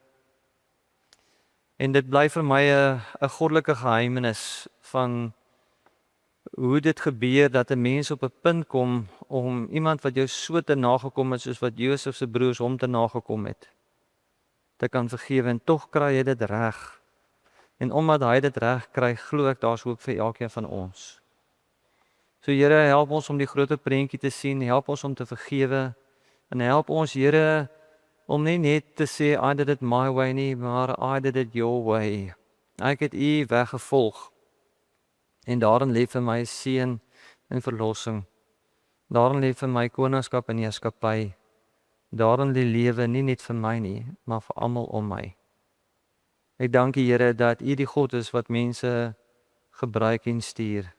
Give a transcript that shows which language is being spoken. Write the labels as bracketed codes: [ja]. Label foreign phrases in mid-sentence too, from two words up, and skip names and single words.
[af] En dit bly vir my 'n goddelike geheimnis van hoe dit gebeur dat 'n mens op 'n punt kom om iemand wat jou so te nagekom het soos wat Josef se broers hom te nagekom het, te kan vergewe, en tog kry hy dit reg. En omdat hy dit reg kry, glo ek daar's hoop vir elkeen van ons. So Here, help ons om die groter prentjie te sien, help ons om te vergewe, en help ons, Here, om nie net te sê, [en] I did it my way [af] nie, maar [en] I did it your way. [af] Ek het U weg gevolg, en daarin lê vir my seën en verlossing. Daarin lê vir my koningskap en heerskappy. Daarin lê lewe nie net vir my nie, maar vir almal om my. Ek dank U, Here, dat U die God is wat mense gebruik en stuur.